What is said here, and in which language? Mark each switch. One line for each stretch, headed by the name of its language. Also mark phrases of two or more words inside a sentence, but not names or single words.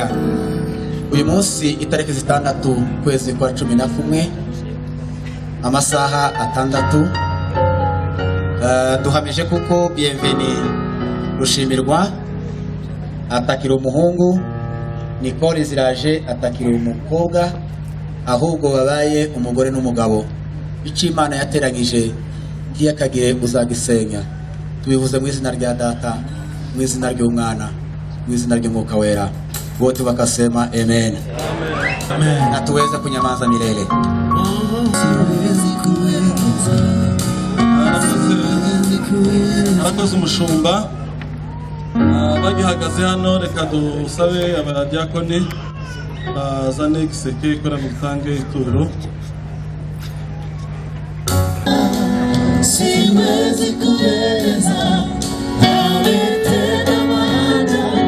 Kinyarwanda: Uyu munsi itariki 6 kwezi kwa 11 amasaha 6 duhamije kuko Bienveni Rushimirwa atakira umuhungu, Nicole Ziraje atakira umukobwa, ahubwo babaye umugore n'umugabo. Icyo Imana yateranyije kiyakagire uzagisenya. Tubivuze mu izina rya data, mu izina ry'umwana, mu izina ry'umwuka wera.
Swahili: Wote wakasema amen. Amen. Na tuweze kunyamaza milele.
Kinyarwanda: Arakoze umushumba bagihagaze hano, reka dusabe abadiakoni bazane igiseke kora mu gutange ituro.
Swahili: Siwezi kueleza ametenda maajabu.